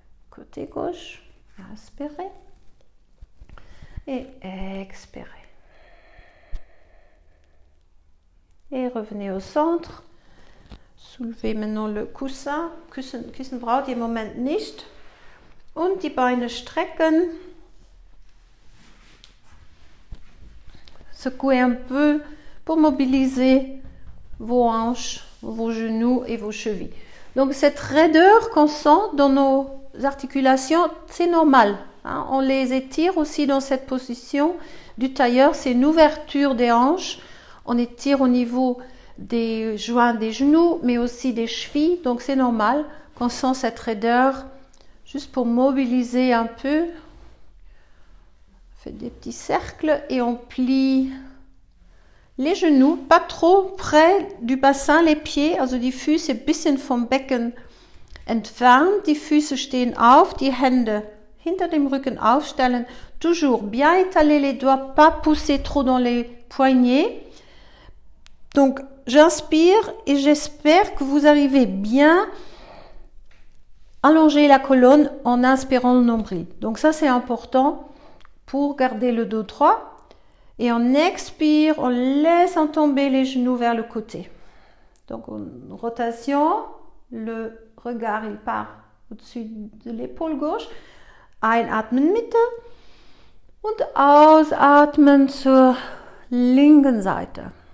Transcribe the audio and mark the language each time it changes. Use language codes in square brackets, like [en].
[fr] Côté gauche, inspirez. Et expirez. Et revenez au centre. Soulevez maintenant le Coussin. [de] Kissen braucht ihr im Moment nicht. Und die Beine strecken. [fr] Secouez un peu pour mobiliser vos hanches, vos genoux et vos chevilles. Donc cette raideur qu'on sent dans nos articulations, c'est normal. Hein? On les étire aussi dans cette position du tailleur. C'est une ouverture des hanches. On étire au niveau des joints des genoux, mais aussi des chevilles. Donc c'est normal qu'on sent cette raideur. Juste pour mobiliser un peu. On fait des petits cercles et on plie les genoux, pas trop près du bassin, les pieds, [de] also die Füße ein bisschen vom Becken entfernt. Die Füße stehen auf, die Hände hinter dem Rücken aufstellen. [fr] Toujours bien étaler les doigts, pas pousser trop dans les poignets. Donc j'inspire et j'espère que vous arrivez bien allonger la colonne en inspirant le nombril. Donc ça c'est important pour garder le dos droit. Et on expire, on laisse tomber les genoux vers le côté. Donc une rotation, le regard il part au-dessus de l'épaule gauche. [de] Einatmen Mitte und ausatmen zur linken Seite.